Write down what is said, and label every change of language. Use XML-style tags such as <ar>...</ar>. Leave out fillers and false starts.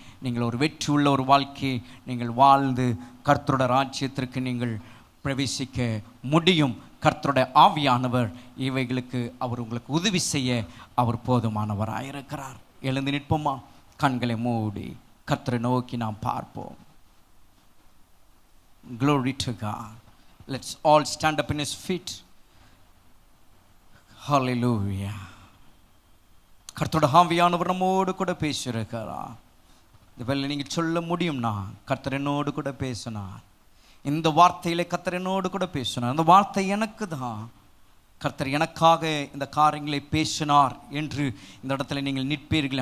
<ta>நீங்கள் ஒரு வெற்றி உள்ள ஒரு வாழ்க்கையை நீங்கள் வாழ்ந்து கர்த்தரோட ராஜ்யத்திற்கு நீங்கள் பிரவேசிக்க முடியும். கர்த்தருடைய ஆவியானவர் இவைகளுக்கு அவர் உங்களுக்கு உதவி செய்ய அவர் போதுமானவராயிருக்கிறார். எழுந்து நிற்போமா? கண்களை மூடி கர்த்தரை நோக்கி நாம் பார்ப்போம்.</ta> <en>Glory to God. Let's all stand up in His feet. Hallelujah.</en> <ta>கர்த்தருடைய ஆவியானவர் நம்மோடு கூட பேசியிருக்கிறார். இந்த வேளையில் நீங்கள் சொல்ல முடியும்னா கர்த்தர் என்னோடு கூட பேசினார். இந்த வார்த்தையிலே கர்த்தர் என்னோடு கூட பேசினார். அந்த வார்த்தை எனக்கு தான். கர்த்தர் எனக்காக இந்த காரியங்களை பேசினார் என்று இந்த இடத்துல நீங்கள் நிற்பீர்கள்.</ta>